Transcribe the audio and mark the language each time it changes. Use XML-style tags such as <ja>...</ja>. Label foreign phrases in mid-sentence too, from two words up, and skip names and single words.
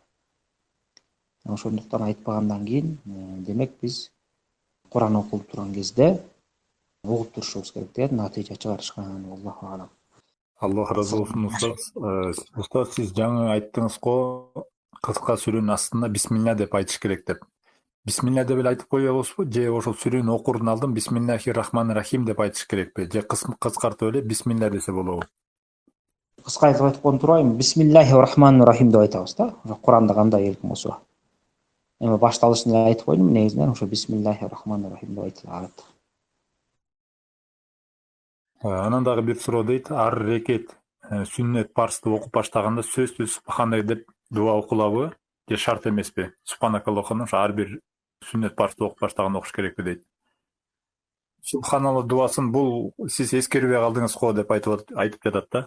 <ky>Ошондуктан айтпагандан кийин, демек, биз Куран окулуп турган кезде угуп турушубуз керек деген натыйжа чыгарышкан.</ky> <ar>الله أعلم.</ar> <ky>Аллах разы болсун устаз. Устаз, сиз жаңы айттыңыз го, кыска сүрөнүн астында бисмилля деп айтыш керек деп. бисмилля деп эле айтып коебузбу, же ошол сүрөнү окурдун алдын</ky> <ar>بسم الله الرحمن الرحيم</ar> <ky>деп айтыш керекпи, же кыскартып эле бисмилля десе болобу? Кыскартып айткан турбайбы?</ky> <ar>بسم الله الرحمن الرحيم</ar> <ky>деп айтабыз да. Куранда кандай келген болсо. Эми башталышын эле айтып койдум, негизинен ошо</ky> <ar>بسم الله الرحمن الرحيم</ar> <ky>деп айтыла алат. Анан дагы бир суроо дейт, ар рекет сүннөт парзды окуп баштаганда сөзсүз субхандай деп дуа окулабы, же шарт эмеспи? Субханакаллахуну ошо ар бир сүннөт парзды окуп баштаганда окуш керекпи дейт. Субханалла дуасын бул сиз эскербей калдыңыз го деп айтып жатат да.</ky>